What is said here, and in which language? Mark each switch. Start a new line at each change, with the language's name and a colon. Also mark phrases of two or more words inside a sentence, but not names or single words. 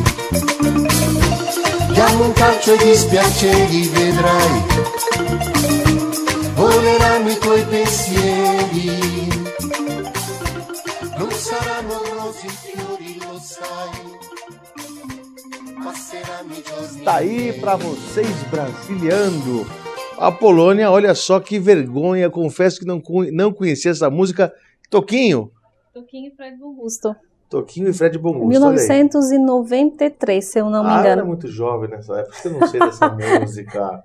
Italian: Diamo un calcio ai dispiaceri, vedrai. Voleranno i tuoi pensieri. Non saranno rose e fiori, lo sai. Passeranno i giorni
Portuguese: Tá aí para vocês brasiliando. A Polônia, olha só que vergonha, confesso que não conhecia essa música. Toquinho Toquinho e Fred Bongusto. Toquinho e Fred Bongusto. 1993, se eu não me engano. Eu era muito jovem nessa época, eu não sei dessa música.